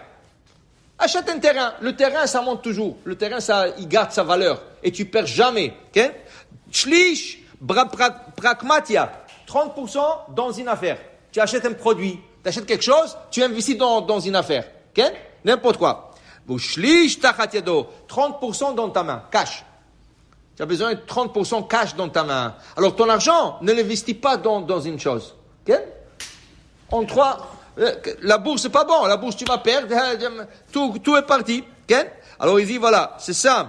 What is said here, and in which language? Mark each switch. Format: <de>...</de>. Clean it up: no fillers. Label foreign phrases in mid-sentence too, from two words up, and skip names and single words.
<fr>Achète un terrain. Le terrain, ça monte toujours. Le terrain, il garde sa valeur. Et tu perds jamais. Okay?</fr> <he>שליש פרקמטיא.</he> <fr>30% dans une affaire. Tu achètes un produit. Tu achètes quelque chose, tu investis dans une affaire. Okay? N'importe quoi.</fr> <he>שליש תחת ידו.</he> <fr>30% dans ta main. Cash. Tu as besoin de 30% cash dans ta main. Alors, ton argent, ne l'investis pas dans une chose. Okay? La bourse, c'est pas bon. La bourse, tu vas perdre. Tout est parti. Okay? Alors, il dit, voilà, c'est ça.</fr>